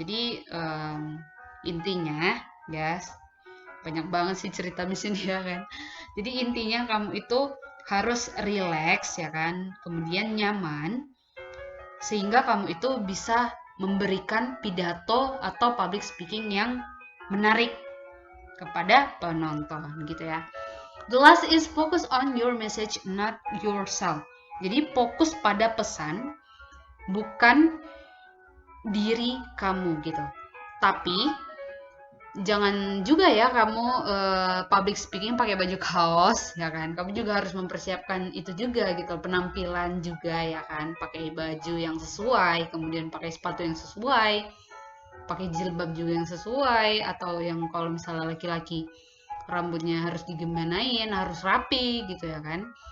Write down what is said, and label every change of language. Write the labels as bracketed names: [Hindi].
[Indonesian] Jadi intinya guys, banyak banget sih cerita di sini ya kan. Jadi intinya kamu itu harus relax ya kan, kemudian nyaman, sehingga kamu itu bisa memberikan pidato atau public speaking yang menarik kepada penonton gitu ya. [English] The last is focus on your message, not yourself. [Indonesian] Jadi fokus pada pesan, bukan diri kamu gitu. Tapi jangan juga ya kamu public speaking pakai baju kaos ya kan. Kamu juga harus mempersiapkan itu juga gitu, penampilan juga ya kan, pakai baju yang sesuai, kemudian pakai sepatu yang sesuai, pakai jilbab juga yang sesuai, atau yang kalau misalnya laki-laki rambutnya harus digembanain, harus rapi gitu ya kan.